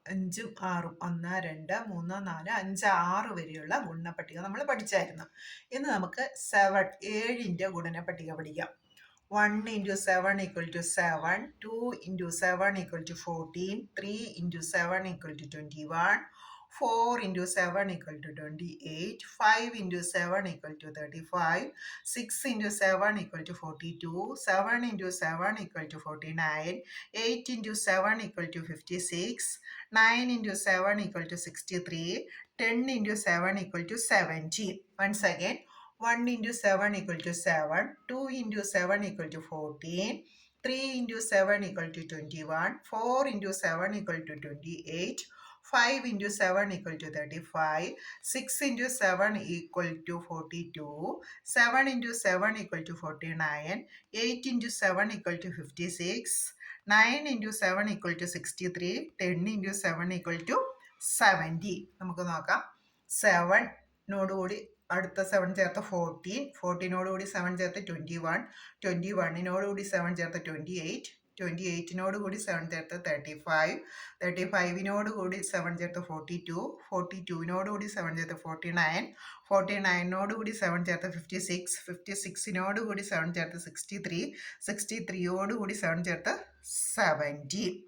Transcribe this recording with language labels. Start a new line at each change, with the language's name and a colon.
Malayalam: 5ഉം 6ഉം 1, 2, 3, 4, 5, 6 വരെയുള്ള ഗുണന പട്ടിക നമ്മൾ പഠിച്ചായിരുന്നു. ഇന്ന് നമുക്ക് 7ൻ്റെ ഗുണന പട്ടിക പഠിക്കാം.
English: 1 into 7 equal to 7, 2 into 7 equal to 14, 3 into 7 equal to 21, 4 into 7 equal to 28, 5 into 7 equal to 35, 6 into 7 equal to 42, 7 into 7 equal to 49, 8 into 7 equal to 56, 9 into 7 equal to 63, 10 into 7 equal to 70. Once again, 1 into 7 equal to 7, 2 into 7 equal to 14, 3 into 7 equal to 21, 4 into 7 equal to 28, 5 into 7 equal to 35, 6 into 7 equal to 42, 7 into 7 equal to 49, 8 into 7 equal to 56, 9 into 7 equal to 63, 10 into 7 equal to 70.
Malayalam: നമുക്ക് നോക്കാം. 7 നോടുകൂടി അടുത്ത 7 ചേർത്ത് 14, 14നോടുകൂടി 7 ചേർത്ത് 21, 21നോടുകൂടി 7 ചേർത്ത് 28, 28നോടുകൂടി 7 ചേർത്ത് 35, 35നോടുകൂടി 7 ചേർത്ത് 42, 42നോടുകൂടി 7 ചേർത്ത് 49, 49നോടുകൂടി 7 ചേർത്ത് 56, 56നോടുകൂടി 7 ചേർത്ത് 63, 63യോടുകൂടി 7 ചേർത്ത് 70.